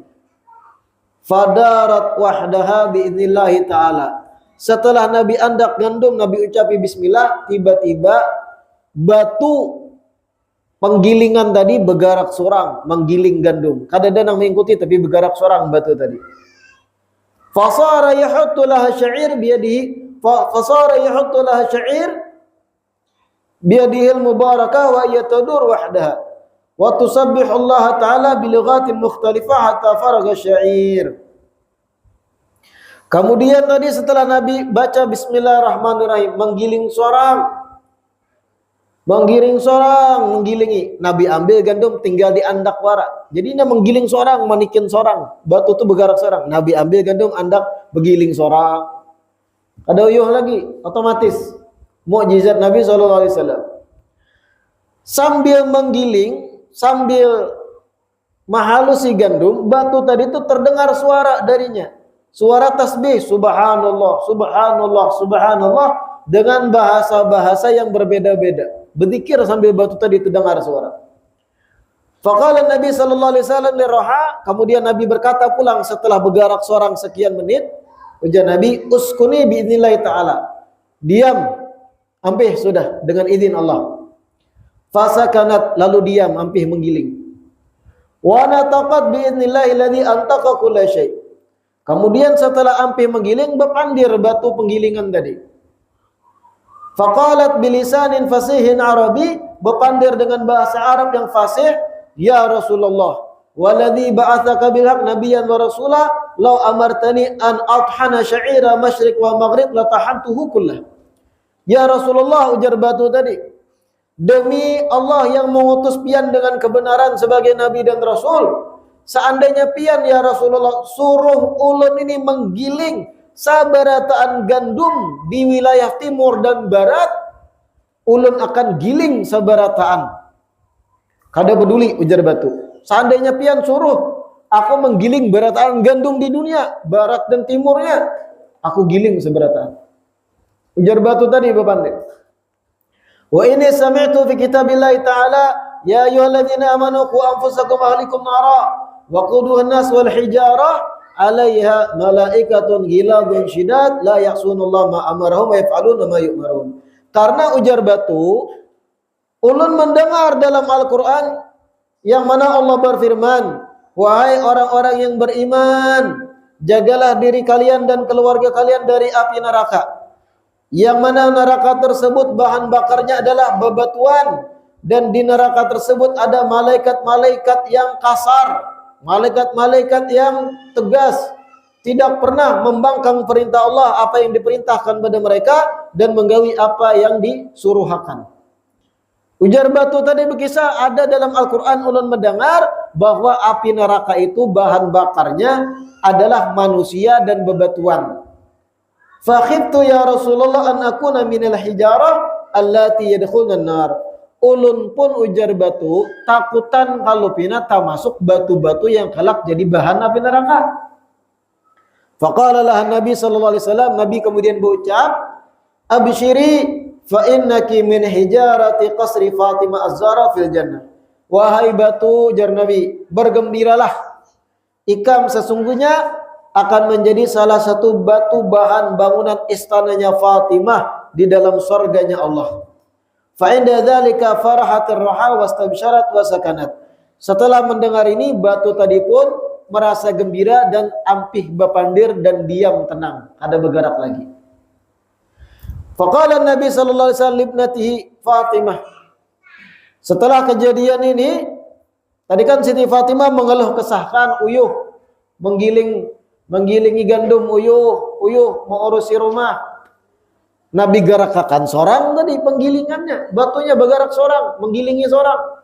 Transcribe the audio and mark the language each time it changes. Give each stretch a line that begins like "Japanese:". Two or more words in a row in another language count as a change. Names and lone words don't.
Arabic: فدارت وحدها بإذن الله تعالى.
Banjar: Setelah Nabi andak gandum, Nabi ucapi bismillah, tiba-tiba batu penggilingan tadi bergerak sorang, menggiling gandum. Kadang-kadang mengikuti tapi bergerak sorang batu tadi.
Arabic: فصار يحط لها الشعير بيده فصار يحط لها الشعير بيده المباركة وتدور وحدها وتسبح الله تعالى بلغات مختلفة حتى فرغ الشعير.
Banjar: Kemudian tadi setelah Nabi baca bismillahirrahmanirrahim, menggiling sorang, menggilingi. Nabi ambil gandum tinggal diandak wara. Jadi ini menggiling sorang, manikin sorang. Batu itu bergerak sorang. Nabi ambil gandum, andak, begiling sorang. Ada uyuh lagi, otomatis. Mukjizat Nabi SAW. Sambil menggiling, sambil mahalusi gandum, batu tadi itu terdengar suara darinya. Suara tasbih,
Arabic: سبحان الله، سبحان الله، سبحان الله,
Banjar: dengan bahasa-bahasa yang berbeda-beda. Berzikir sambil batu tadi terdengar suara.
Arabic: فقال النبي صلى الله عليه وسلم للرحى,
Banjar: kemudian Nabi berkata pulang setelah bergerak seorang sekian menit, ujar Nabi,
Arabic: اسكني بإذن الله تعالى.
Banjar: Diam, ampih sudah dengan izin Allah. Fasakanat, lalu diam, ampih menggiling.
Arabic: ونطقت بإذن الله الذي أنطق كل شيء'.
Banjar: Kemudian setelah ampih menggiling, berpandir batu penggilingan tadi.
Arabic: فقالت بلسان فصيح عربي,
Banjar: berpandir dengan bahasa Arab yang fasih,
Arabic: يا رسول الله، والذي بعثك بالحق نبيا ورسولا، لو أمرتني أن أطحن شعير المشرق والمغرب لطحنته كله. يا رسول الله,
Banjar: ujar batu tadi, demi Allah yang mengutus pian dengan kebenaran sebagai nabi dan rasul, seandainya pian
Arabic: يا رسول الله
Banjar: suruh ulun ini menggiling sabarataan gandum di wilayah timur dan barat, ulun akan giling sabarataan. Kada peduli, ujar batu. Seandainya pian suruh aku menggiling barataan gandum di dunia, barat dan timurnya, aku giling sabarataan. Ujar batu tadi bapande.
Arabic: وإني سمعت في كتاب الله تعالى يا أيها الذين آمنوا قوا أنفسكم وأهليكم نارا وقودها الناس والحجارة عليها ملائكة غلاظ شداد لا يعصون الله ما أمرهم ويفعلون ما يؤمرون.
Banjar: Karena ujar batu, ulun mendengar dalam Al-Qur'an yang mana Allah berfirman, wahai orang-orang yang beriman, jagalah diri kalian dan keluarga kalian dari api neraka. Yang mana neraka tersebut bahan bakarnya adalah bebatuan, dan di neraka tersebut ada malaikat-malaikat yang kasar, malaikat-malaikat yang tegas, tidak pernah membangkang perintah Allah apa yang diperintahkan pada mereka dan menggawi apa yang disuruhkan. Ujar batu tadi berkisah, ada dalam Al-Quran ulun mendengar bahwa api neraka itu bahan bakarnya adalah manusia dan bebatuan.
Arabic: فخفت يا رسول الله أن أكون من الحجارة التي يدخلون النار.
Banjar: Ulun pun, ujar batu, takutan kalau pina tak masuk batu-batu yang kelak jadi bahan api neraka.
Arabic: فقال لها النبي صلى الله عليه وسلم,
Banjar: Nabi kemudian berucap,
Arabic: أبشري فإنك من حجارة قصر فاطمة الزهراء في الجنة.
Banjar: Wahai batu, ujar Nabi, bergembiralah, ikam sesungguhnya akan menjadi salah satu batu bahan bangunan istananya Fatimah di dalam surganya Allah.
Arabic: فعند ذلك فرحت الرحى واستبشرت وسكنت.
Banjar: Setelah mendengar ini, batu tadi pun merasa gembira dan ampih bapandir dan diam tenang, ada bergerak lagi.
Arabic: فقال النبي صلى الله عليه وسلم لابنته فاطمة.
Banjar: Setelah kejadian ini, tadi kan Siti Fatimah mengeluh kesahkan uyuh, menggilingi gandum uyuh mau urusi rumah. Nabi garakakan sorang tadi penggilingannya, batunya bergerak sorang, menggilingi sorang.